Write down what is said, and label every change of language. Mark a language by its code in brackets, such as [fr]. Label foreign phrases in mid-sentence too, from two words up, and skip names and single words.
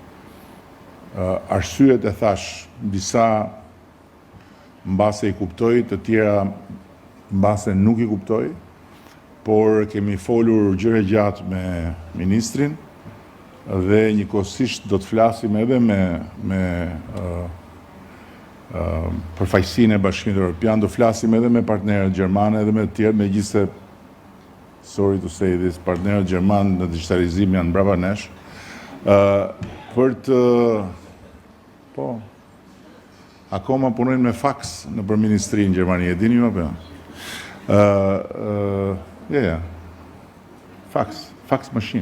[sq] Arsyet e thash, disa mbase I kuptoj, të tjera mbase nuk I kuptoj, por kemi folur gjëre gjatë me ministrin dhe njëkohësisht do të flasim edhe me përfaqësinë e Bashkimit Evropian, do flasim edhe me partnerët gjermanë edhe me të tjerë, megjithëse [en] sorry to say this, [sq] partnerët gjermanë në digitalizim janë brapa nesh, për të akoma punojnë me faks në për ministri në Gjermani, e dini ju apo? [en] Fax machine.